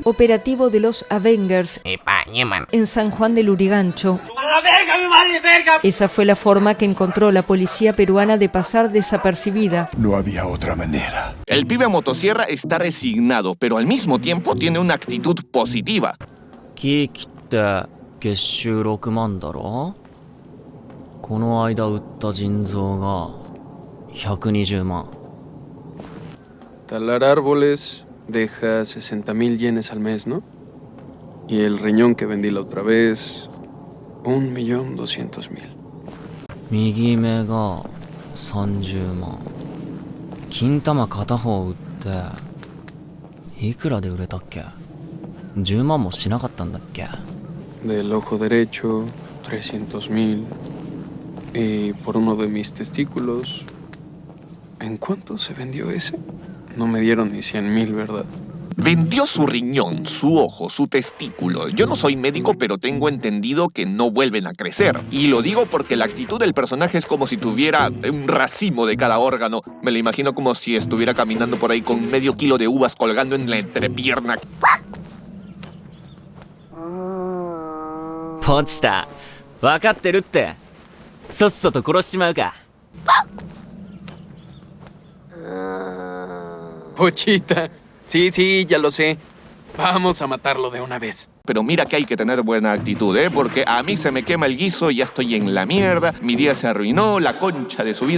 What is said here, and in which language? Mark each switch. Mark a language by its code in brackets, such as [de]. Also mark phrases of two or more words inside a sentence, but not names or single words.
[es] Operativo de los Avengers Epa, Yeman. en San Juan del Urigancho. ¡A la verga, mi madre, verga! Esa fue la forma que encontró la policía peruana de pasar desapercibida. No había otra manera. El Pibe Motosierra está resignado, pero al mismo tiempo tiene una actitud positiva. [ja] 木切って月収6万だろ。この間売った腎臓が120万。 [es] Talar árboles deja 60,000 yenes al mes, ¿no? Y el riñón que vendí la otra vez, 1,200,000. [ja] 右目が30万。金玉片方売っていくらで売れたっけ。10万もしなかったんだっけ。 [es] Del ojo derecho, 300,000. Y por uno de mis testículos, ¿en cuánto se vendió ese? No me dieron ni 100,000, ¿verdad? Vendió su riñón, su ojo, su testículo. Yo no soy médico, pero tengo entendido que no vuelven a crecer. Y lo digo porque la actitud del personaje es como si tuviera un racimo de cada órgano. Me lo imagino como si estuviera caminando por ahí con medio kilo de uvas colgando en la entrepierna. [ja] ポチタ、分かってるって。さっさと殺しちまうか。 [es] Pochita, sí, ya lo sé. Vamos a matarlo de una vez. Pero mira que hay que tener buena actitud, ¿eh? Porque a mí se me quema el guiso y ya estoy en la mierda. Mi día se arruinó, la concha de su vida.